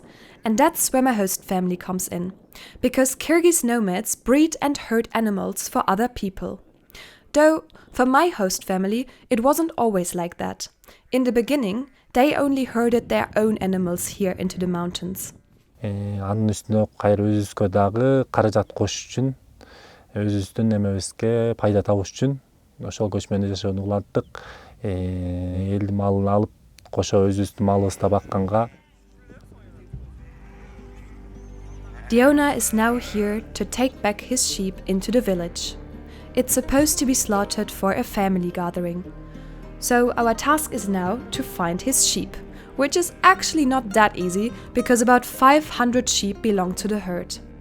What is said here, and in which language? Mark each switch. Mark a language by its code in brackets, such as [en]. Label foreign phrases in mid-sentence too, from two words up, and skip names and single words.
[en] And that's where my host family comes in. Because Kyrgyz nomads breed and herd animals for other people. Though, for my host family, it wasn't always like that. In the beginning, they only herded their own animals here into the mountains. [ky] Анын үстүнө кайра өзүбүзгө дагы каражат кошуш үчүн, өзүбүздүн эмебизге пайда табыш үчүн ошол көчмөндө жашоону уланттык. Элдин малын алып, кошо өзүбүздүн малыбызды бакканга. [en] The owner is now here to take back his sheep into the village. It's supposed to be slaughtered for a family gathering. So our task is now to find his sheep, which is actually not that easy because about 500 sheep belong to the herd.